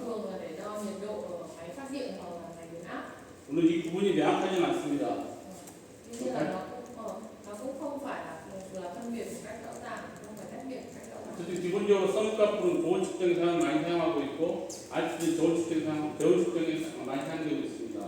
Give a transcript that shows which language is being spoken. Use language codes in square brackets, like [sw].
[vi] Thường là để đo nhiệt độ ở máy phát điện hoặc là máy biến áp. [ko] 물론 이 구분이 명확하지는 않습니다. [vi] Tuy nhiên là nó cũng không phải là phân biệt một cách rõ ràng, không phải tách biệt một cách rõ ràng. [ko] 어쨌든 기본적으로 서브카프는 보온 측정에 많이 사용하고 있고 RTD 저온 측정에 많이 사용되고 있습니다.